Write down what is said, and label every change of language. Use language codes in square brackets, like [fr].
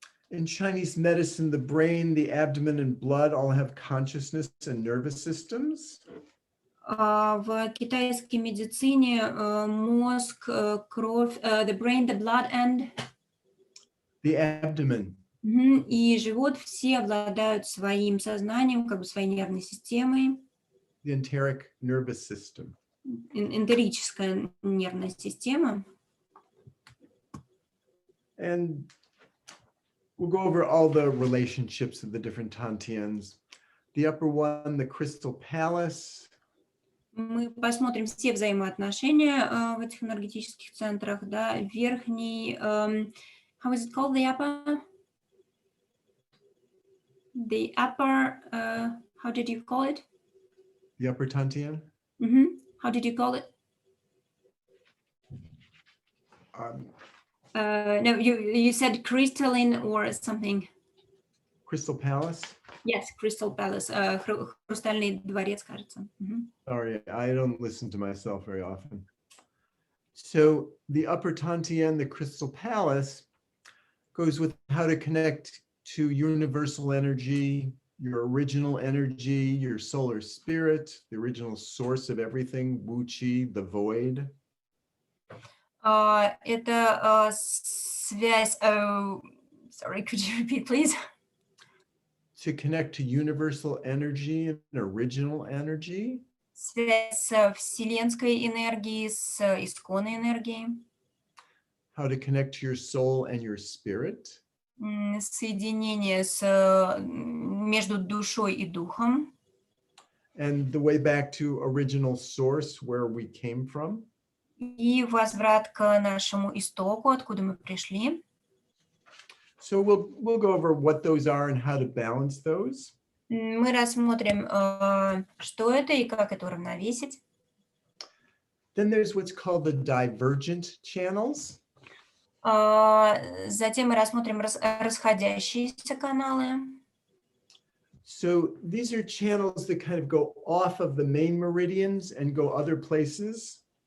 [en] In Chinese medicine, the brain, the abdomen, and blood all have consciousness and nervous systems. [ru] В китайской медицине мозг, кровь, [en] the brain, the blood and the abdomen. [ru] И живот все обладают своим сознанием, как бы своей нервной системой. [en] The enteric nervous system. [ru] Энтерическая нервная система. [en] And we'll go over all the relationships of the different Tantians. The upper one, the crystal palace. [ru] Мы посмотрим все взаимоотношения в этих энергетических центрах, да, верхний, [en] how is it called, the upper? The upper, how did you call it? The upper Tantian? How did you call it? No, you said crystalline or something. Crystal palace? Yes, crystal palace, [ru] хрустальный дворец, кажется. [en] Sorry, I don't listen to myself very often. So the upper Tantian, the Crystal Palace, goes with how to connect to universal energy, your original energy, your solar spirit, the original source of everything, Wu Qi, the void. [ru] Это связь... [en] Sorry, could you repeat, please? To connect to universal energy and original energy. [ru] Связь с вселенской энергией, с исконной энергией. [en] How to connect to your soul and your spirit. [ru] Соединение между душой и духом. [en] And the way back to original source, where we came from. [ru] И возврат к нашему истоку, откуда мы пришли. [en] So we'll go over what those are and how to balance those. [ru] Мы рассмотрим, что это и как это уравновесить. [en] Then there's what's called the divergent channels. [ru] Затем мы рассмотрим расходящиеся каналы. [en] So these are channels that kind of go off of the main meridians and go other places.